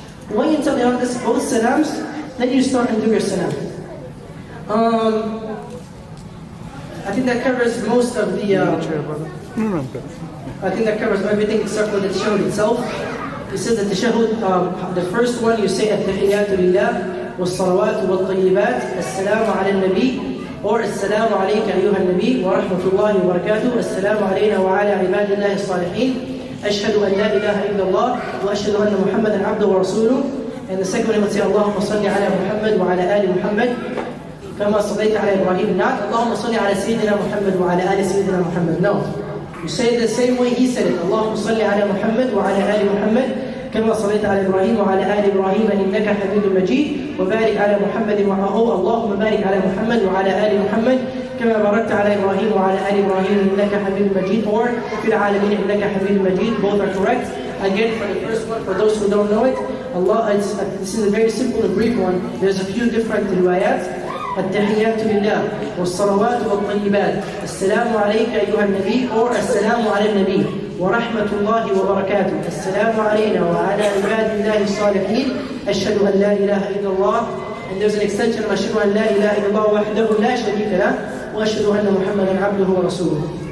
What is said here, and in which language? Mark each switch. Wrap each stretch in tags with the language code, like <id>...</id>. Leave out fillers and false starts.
<en>Wait until the imam does both salams, then you start and do your salam. I think that covers most of the. I think that covers everything except for the tashahhud itself. It says that the tashahhud, the first one you say</en> <ar>at-tahiyyatu lillah. والصلوات والطيبات السلام على النبي or السلام عليك أيها النبي ورحمة الله وبركاته السلام علينا وعلى عباد الله الصالحين أشهد أن لا إله إلا الله وأشهد أن محمدا عبده ورسوله.</ar> <en>And the second one would say</en> <ar>اللهم صل على محمد وعلى آل محمد كما صليت على إبراهيم.</ar> <en>Not</en> <ar>اللهم صل على سيدنا محمد وعلى آل سيدنا محمد.</ar> <en>No, you say it the same way he said it.</en> <ar>اللهم صل على محمد وعلى آل محمد كما صليت على إبراهيم وعلى آل إبراهيم إنك حميد مجيد وبارك على محمد اللهم بارك على محمد وعلى آل محمد كما باركت على إبراهيم وعلى آل إبراهيم إنك حميد مجيد or في العالمين إنك حميد مجيد.</ar> <en>Both are correct. Again, for the first one, for those who don't know it, this is a very simple and brief one. There's a few different riwayat.</en> <ar>التحيات لله والصلوات والطيبات السلام عليك أيها النبي or السلام على النبي ورحمة الله وبركاته السلام علينا وعلى عباد الله الصالحين أشهد أن لا إله إلا الله.</ar> <en>And there's an extension of</en> <ar>أشهد أن لا إله إلا الله وحده لا شريك له وأشهد أن محمدا عبده ورسوله.</ar>